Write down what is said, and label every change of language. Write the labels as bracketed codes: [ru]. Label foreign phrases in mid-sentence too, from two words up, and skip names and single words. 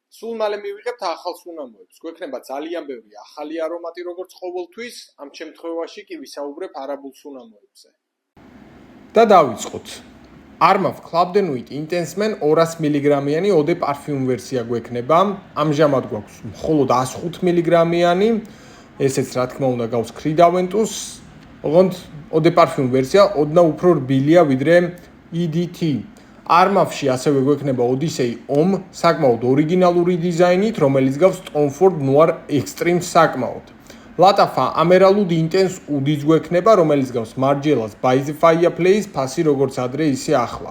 [ka] სულ მალე მივიღებთ ახალ სუნამოებს. გვექნება ძალიან ბევრი ახალი არომატი, როგორც ყოველთვის, ამ შემთხვევაში კი ვისაუბრებ არაბულ სუნამოებზე. და დავიწყოთ. Armaf Club de Nuit Intense Man 200 მგ-იანი [fr] eau de parfum [ka] ვერსია გვექნება. ამჟამად გვაქვს მხოლოდ 105 მგ-იანი. ესეც რა თქმა უნდა გავს Creed-Aventus. ოღონდ [fr] eau de parfum [ka] ვერსია ოდნავ უფრო რბილია ვიდრე EDT. Armaf-ში ასევე გვექნება Odyssey Homme, საკმაოდ ორიგინალური დიზაინით, რომელიც გავს Tom Ford Noir Extreme საკმაოდ. Latafa Emerald Intense Udi's გვექნება, რომელიც გავს Margiela's By the Fireplace ფასი როგორც ადრე ისე ახლა.